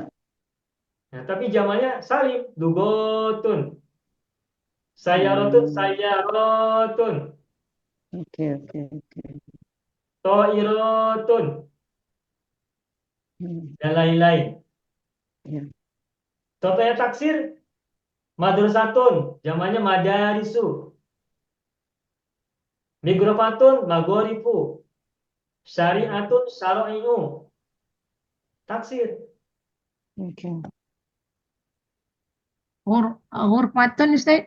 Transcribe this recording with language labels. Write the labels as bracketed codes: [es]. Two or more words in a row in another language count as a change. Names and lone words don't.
[id] Nah, tapi jamannya salim, lugotun. [ar] Sayarotun. [id] Oke. Toirotun. Dan lain-lain. Ya. Contohnya taksir, madrasatun, jamannya madarisu. [ar] مغرفة، مغارف. شريعة، شرائع. تكسير. [id] Oke. [ar] غرفة أستاذ.